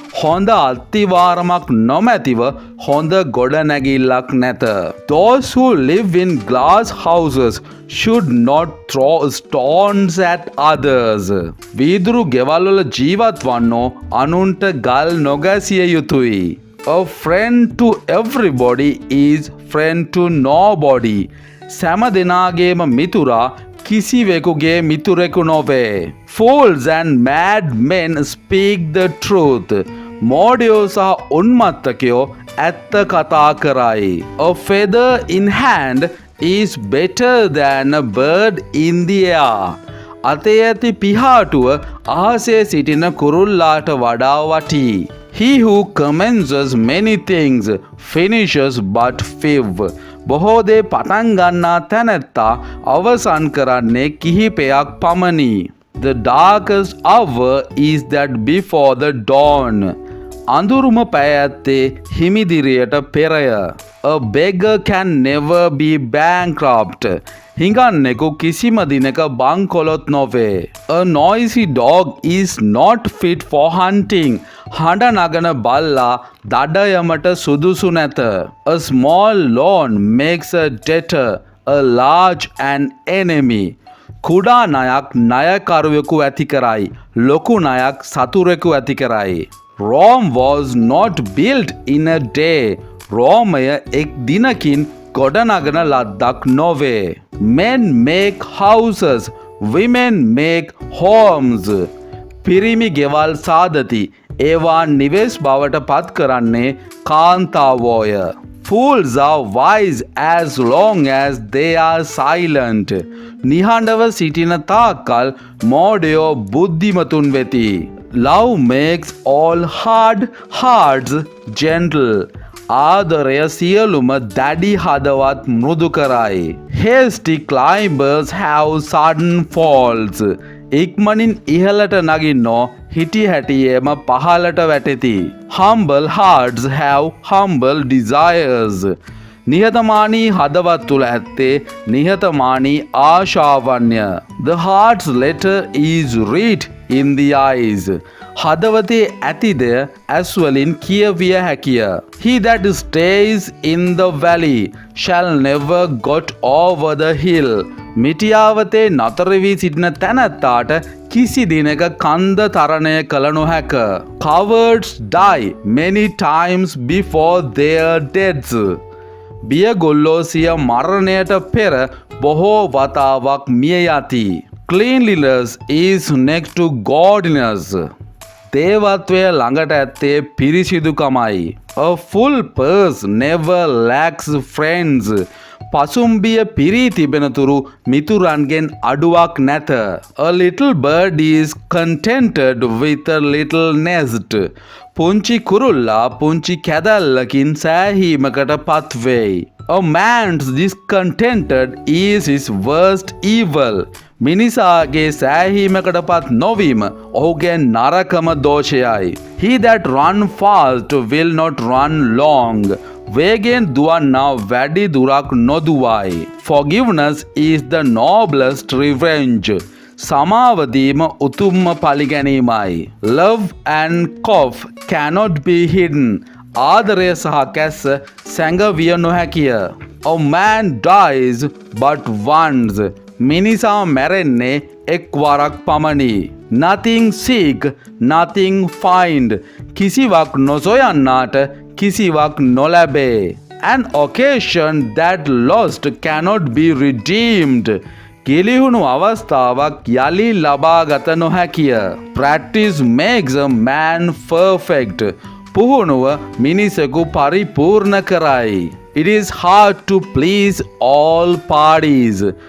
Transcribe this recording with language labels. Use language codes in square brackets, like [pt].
[si] හොඳ අත්තිවාරමක් නොමැතිව හොඳ ගොඩනැගිල්ලක් නැත. [en] Those who live in glass houses should not throw stones at others. [si] වීදුරු ගෙවල්වල ජීවත් වන්නෝ අනුන්ට ගල් නොගැසිය යුතුයි. [en] A friend to everybody is friend to nobody. [si] සෑම දෙනාගේම මිතුරා කිසිවෙකුගේ මිතුරෙකු නොවේ. [en] Fools and mad men speak the truth. [si] මෝඩයෝ සහ උන්මත්තකයෝ ඇත්ත කතා කරයි. [en] A feather in hand is better than a bird in the air. [si] අතේ ඇති පිහාටුව අහසේ සිටින කුරුල්ලාට වඩා වටී. [en] He who commences many things finishes but few. [si] බොහෝ දේ පටන් ගන්නා තැනැත්තා අවසන් කරන්නේ කිහිපයක් පමණි. [en] The darkest hour is that before the dawn. [si] අඳුරුම පැය ඇත්තේ හිමිදිරියට පෙරය. [en] A beggar can never be bankrupt. [si] හිඟන්නෙකු කිසිම දිනක බංකොලොත් නොවේ. [en] A noisy dog is not fit for hunting. [si] හඬ නගන බල්ලා දඩයමට සුදුසු නැත. [en] A small loan makes a debtor a large an enemy. [si] කුඩා ණයක් ණයකරුවෙකු ඇති කරයි. ලොකු ණයක් සතුරෙකු ඇති කරයි. [en] Rome was not built in a day. [si] රෝමය එක් දිනකින් ගොඩනගන ලද්දක් නොවේ. [en] Men make houses, women make homes. [si] පිරිමි ගෙවල් සාදති. ඒවා නිවෙස් බවට පත් කරන්නේ කාන්තාවෝය. [en] Fools are wise as long as they are silent. [si] නිහඬව සිටින තාක්කල් මෝඩයෝ බුද්ධිමතුන් වෙති. [en] Love makes all hard hearts gentle. [si] ආදරය සියලුම දැඩි හදවත් මෘදු කරයි. [en] Hasty climbers have sudden falls. [si] ඉක්මනින් ඉහළට නගින්නෝ හිටි හැටියේම පහළට වැටෙති. [en] Humble hearts have humble desires. [si] නිහතමානී හදවත් තුළ ඇත්තේ නිහතමානී ආශාවන්ය. [en] The heart's letter is read in the eyes. [si] හදවතේ ඇතිද ඇස් වලින් කියවිය හැකිය. [en] He that stays in the valley shall never got over the hill. [si] මිටියාවතේ නතර වී සිටින තැනැත්තාට කිසි දිනක කන්ද තරණය කළ නොහැක. [en] Cowards die many times before their deaths. [si] බියගොල්ලෝ සිය මරණයට පෙර බොහෝ වතාවක් මිය යති. [en] Cleanliness is next to godliness. [si] දේවත්වය ළඟට ඇත්තේ පිරිසිදුකමයි. [en] A full purse never lacks friends. [si] පසුම්බිය පිරී තිබෙනතුරු මිතුරන්ගෙන් අඩුවක් නැත. [en] A little bird is contented with a little nest. [si] පුංචි කුරුල්ලා පුංචි කැදැල්ලකින් සෑහීමකට පත්වෙයි. [en] A man's discontented is his worst evil. [si] මිනිසාගේ සෑහීමකට පත් නොවීම ඔහුගේ නරකම දෝෂයයි. [en] He that run fast will not run long. [si] වේගෙන් දුවන්නා වැඩි දුරක් නොදුවයි. [en] Forgiveness is the noblest revenge. [si] සමාවදීම උතුම්ම පලිගැනීමයි. [en] Love and cough cannot be hidden. [si] ආදරය සහ කැස්ස සැඟවිය නොහැකිය. [en] A man dies but once. [si] මිනිසා මැරෙන්නේ එක් වරක් පමණි. [en] Nothing seek, nothing find. [si] කිසිවක් නොසොයන්නාට කිසිවක් නොලැබේ. [en] An occasion that lost cannot be redeemed. [si] ගිලිහුණු අවස්ථාවක් යලි ලබාගත නොහැකිය. [en] Practice makes a man perfect. [si] පුහුණුව මිනිසෙකු පරිපූර්ණ කරයි. [en] It is hard to please all parties.